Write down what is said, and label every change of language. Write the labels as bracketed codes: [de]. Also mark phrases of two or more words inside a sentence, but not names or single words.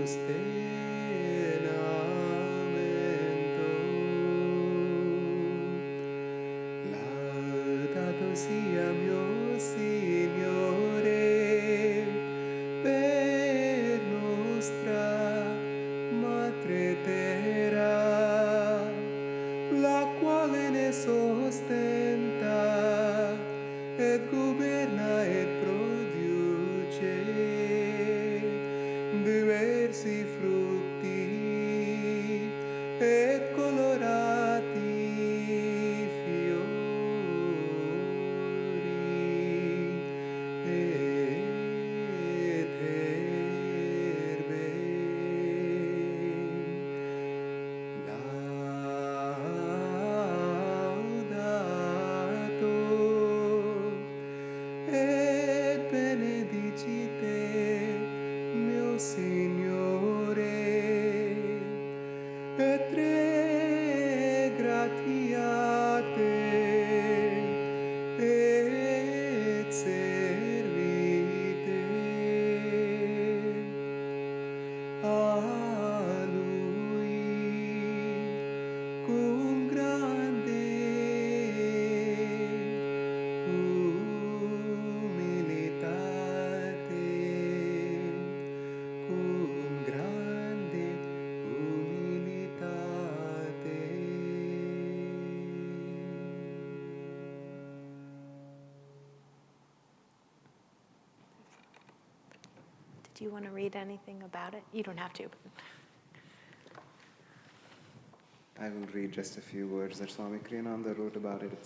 [it] Laudato sia mio Signore per nostra Madre Terra, la quale ne sostenta et governa et produce diversi frutti et colorati fiori et herbe. Laudato et benedicite mio Signore et regratiate et servite a Lui cum grande humilitate, cum grande humilitate. [en] Did you want to read anything about it? You don't have to. But I will read just a few words that Swami Kriyananda wrote about it.